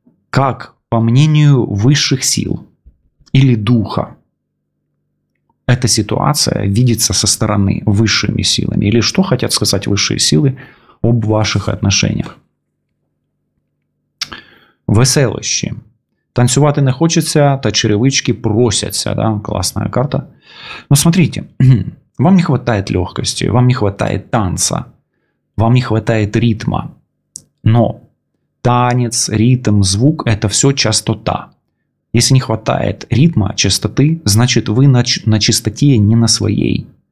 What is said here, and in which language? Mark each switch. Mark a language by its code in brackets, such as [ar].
[ru] Как, по мнению высших сил или духа, эта ситуация видится со стороны высшими силами? Или что хотят сказать высшие силы об ваших отношениях? [uk] Веселощі. Танцювати не хочеться, та черевички просятся. [ru] Да? Классная карта. Но смотрите, вам не хватает легкости, вам не хватает танца, вам не хватает ритма. Но танец, ритм, звук – это все частота. Если не хватает ритма, частоты, значит вы на частоте не на своей.